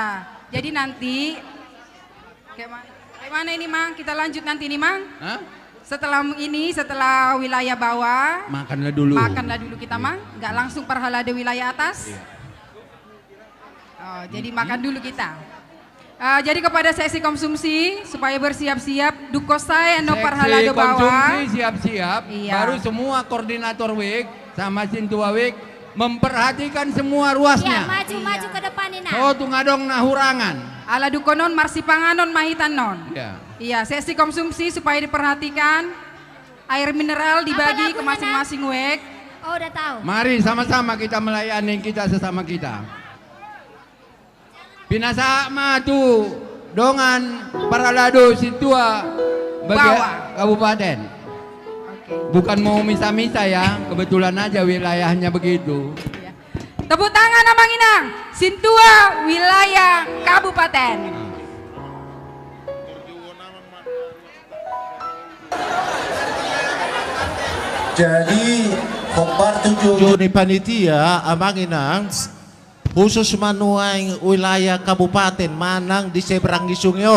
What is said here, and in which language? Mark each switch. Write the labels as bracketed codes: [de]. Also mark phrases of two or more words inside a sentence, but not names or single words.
[id] Jadi nanti kayak mana ini Mang? Kita lanjut nanti nih Mang. Hah? Setelah ini, setelah wilayah bawah, Makanlah dulu. makanlah dulu kita Mang. Nggak langsung parhalade wilayah atas. Oh, jadi makan dulu kita. Jadi kepada seksi konsumsi supaya bersiap-siap [bbc] dukosai no parhalado [id] bawah. Konsumsi siap-siap. Iya. Baru semua koordinator WIK sama Sintua WIK memperhatikan semua ruasnya. Ya, maju-maju ke depan Inang. [bbc] Oh, tungadong nahurangan. Ala dukonon marsipanganon mahitanon. [id] Ya. Iya, sesi konsumsi supaya diperhatikan. Air mineral dibagi ke masing-masing WIK. Oh, udah tahu. Mari sama-sama kita melayani kita sesama kita. [bbc] Pinasa matu dongan paralado Situa bagian kabupaten. [id] Bukan mau misa-misa ya, kebetulan aja wilayahnya begitu. Tepuk tangan Amanginang. Sintua wilayah kabupaten. [bbc] Jadi kombar 7 ni panitia Amanginang khusus manuang [id] wilayah kabupaten [bbc] manang [id] di seberang [bbc] Gisungyon.